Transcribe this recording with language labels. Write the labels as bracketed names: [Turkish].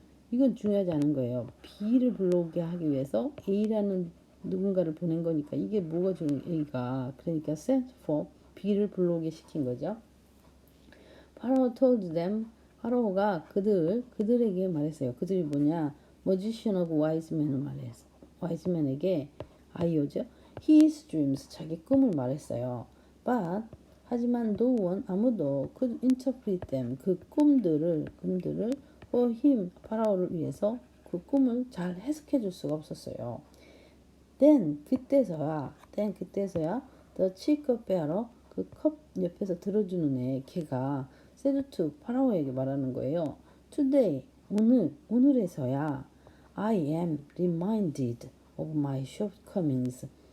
[Korean] 이건 중요하지 않은 거예요. B를 불러오게 하기 위해서 A라는 누군가를 보낸 거니까 이게 뭐가 A가 그러니까 sent for B를 불러오게 시킨 거죠. [English] Pharaoh told them [Korean] 파라오가 그들에게 말했어요. 그들이 뭐냐? magician of wise men을 말했어. wise men에게 아이오죠. [English] his dreams [Korean] 자기 꿈을 말했어요. [English] But [Korean] 하지만 [English] no one [Korean] 아무도 [English] could interpret them [Korean] 그 꿈들을 [English] for him [Korean] 파라오를 위해서 그 꿈을 잘 해석해 줄 수가 없었어요. then 그때서야 [English] the chief cupbearer [Korean] 그 컵 옆에서 들어주는 애 걔가 [English] said to [Korean] 파라오에게 말하는 거예요. [English] today [Korean] 오늘에서야 [English] I am reminded of my shortcomings.